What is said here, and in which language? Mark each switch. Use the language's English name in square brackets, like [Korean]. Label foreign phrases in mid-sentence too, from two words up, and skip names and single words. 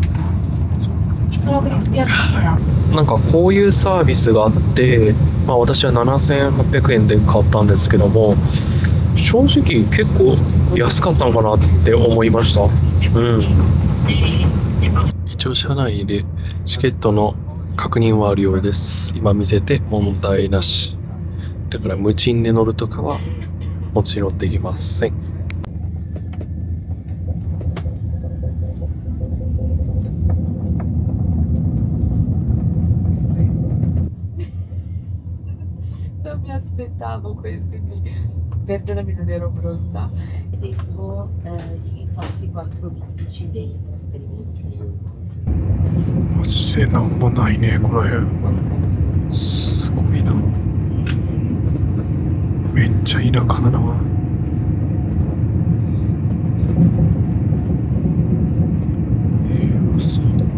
[Japanese] なんかこういうサービスがあって、まあ私は7800円で買ったんですけども、正直結構安かったのかなって思いました。一応車内でチケットの確認はあるようです。今見せて問題なし。だから無賃で乗るとかはもちろんできません。 [Italian] Non mi aspettavo questo, quindi perdonami, non ero pronta. Devo i soliti 4 dei trasferimenti. [Japanese] マジでなんもないね、この辺。すごいな。めっちゃ田舎だな。そう。